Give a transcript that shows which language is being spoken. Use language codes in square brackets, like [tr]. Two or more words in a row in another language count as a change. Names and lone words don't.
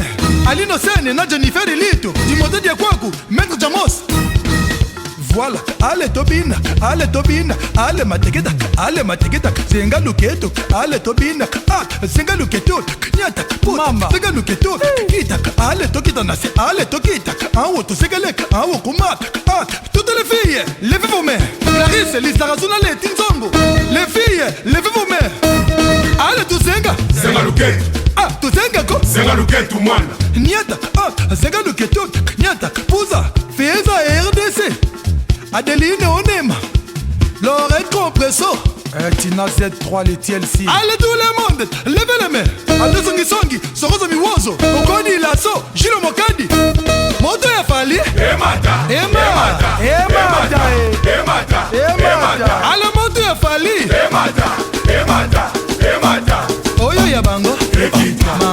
[ln] Aline Osen, na Jennifer Elito, Timothée Diakwaku, Maître Jamos. [fr] Voilà, allez Tobina, allez Tobina, allez Mateketa, Zenga Luketo, allez Tobina, Zenga Luketo, Nyata, Mama, Zenga Luketo, [ln] Kita, allez Tokita Nasi, allez Tokita, Awo to Segalek, Awo Kumat, [fr] toutes les filles, levez vos mains. Clarisse, Lisa Razuna, les Tinzongo, les filles, levez vos mains. [ln] Allez to Zenga, Zenga Luketo. Tuzenga ko Zenga Luketo mwana Nyata, Zenga Luketo, Nyata, Pouza, Feza RDC, Adeline Onema, Lorette Compresso, Tina Z3, les TLC. [fr] Allez tout le monde, levez les mains. [ln] Ande Songi Songi, Sorozo Miwozo, Okoni Lasso, Gilo Mokadi, Moto ya Fali, Emata. Allez Moto ya Fali, Emata. Oyo ya bango, Ekita.